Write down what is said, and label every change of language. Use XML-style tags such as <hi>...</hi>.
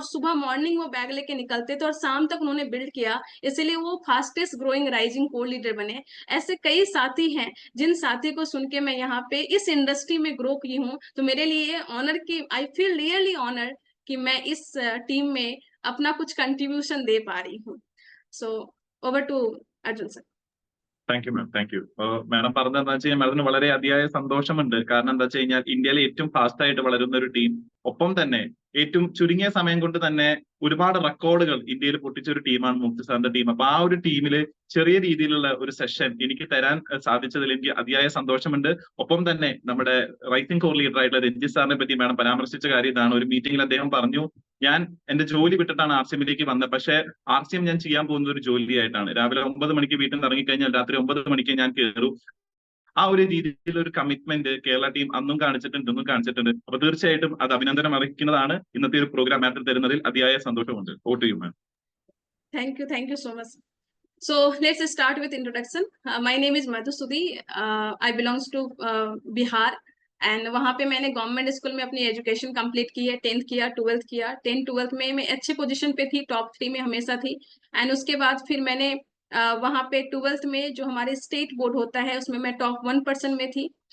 <hi>और सुबह मॉर्निंग वो बैग लेके निकलते थे और शाम तक उन्होंने बिल्ड किया, इसीलिए वो fastest growing rising core leader बने। ऐसे कई साथी हैं जिन साथी को सुन के मैं यहाँ पे इस इंडस्ट्री में ग्रो की हूँ। तो मेरे लिए ऑनर की,</hi> <en>I feel really honour</en> <hi>कि मैं इस टीम में अपना कुछ कंट्रीब्यूशन दे पा रही हूँ।</hi> <en>So over to Arjun sir. Thank you ma'am, thank you.</en> <ml>Madam പറഞ്ഞത് എന്താ വെച്ച് കഴിഞ്ഞാൽ മാഡത്തിന് വളരെ അതിയായ സന്തോഷമുണ്ട്. കാരണം എന്താ വെച്ച് കഴിഞ്ഞാൽ ഇന്ത്യയിലെ ഏറ്റവും ഫാസ്റ്റ് ആയിട്ട് വളരുന്ന ഒരു ടീം, ഒപ്പം തന്നെ ഏറ്റവും ചുരുങ്ങിയ സമയം കൊണ്ട് തന്നെ ഒരുപാട് റെക്കോർഡുകൾ ഇന്ത്യയിൽ പൊട്ടിച്ച ഒരു ടീമാണ് മുക്തി സാറിന്റെ ടീം. അപ്പൊ ആ ഒരു ടീമില് ചെറിയ രീതിയിലുള്ള ഒരു സെഷൻ എനിക്ക് തരാൻ സാധിച്ചതിൽ എനിക്ക് അതിയായ സന്തോഷമുണ്ട്. ഒപ്പം തന്നെ നമ്മുടെ റൈസിംഗ് കോർ ലീഡർ ആയിട്ടുള്ള രഞ്ജിത്ത് സാറിനെ പറ്റി മാഡം പരാമർശിച്ച കാര്യം ഇതാണ്. ഒരു മീറ്റിംഗിൽ അദ്ദേഹം പറഞ്ഞു, ഞാൻ എന്റെ ജോലി വിട്ടിട്ടാണ് ആർസിഎമ്മിലേക്ക് വന്നത്, പക്ഷേ ആർസിഎം ഞാൻ ചെയ്യാൻ പോകുന്നത് ഒരു ജോലിയായിട്ടാണ്. രാവിലെ 9 മണിക്ക് വീട്ടിൽ നിന്ന് ഇറങ്ങിക്കഴിഞ്ഞാൽ രാത്രി 9 മണിക്ക് ഞാൻ കയറൂ. ആ ഒരു രീതിയിൽ ഒരു കമ്മിറ്റ്മെന്റ് കേരള ടീം അന്നും കാണിച്ചിട്ടുണ്ട്, ഇന്നും കാണിച്ചിട്ടുണ്ട്. അപ്പൊ തീർച്ചയായിട്ടും അത് അഭിനന്ദനം അറിയിക്കുന്നതാണ്. ഇന്നത്തെ ഒരു പ്രോഗ്രാം മാറ്റർ തരുന്നതിൽ അതിയായ സന്തോഷമുണ്ട്. വോട്ട് ചെയ്യും മാം.</ml> <en>Thank you so much. So let's start with introduction. My name is Madhusudhi. I belongs to Bihar,</en> <hi>and वहाँ पे मैंने गवर्नमेंट स्कूल में अपनी एजुकेशन कंप्लीट की है। 10th किया, 12th किया। 10th-12th में मैं अच्छे पोजीशन पे थी, टॉप 3 में हमेशा थी। एंड उसके बाद फिर मैंने वहाँ पे 12th में जो हमारे स्टेट बोर्ड होता है उसमें मैं टॉप 1% में थी।</hi>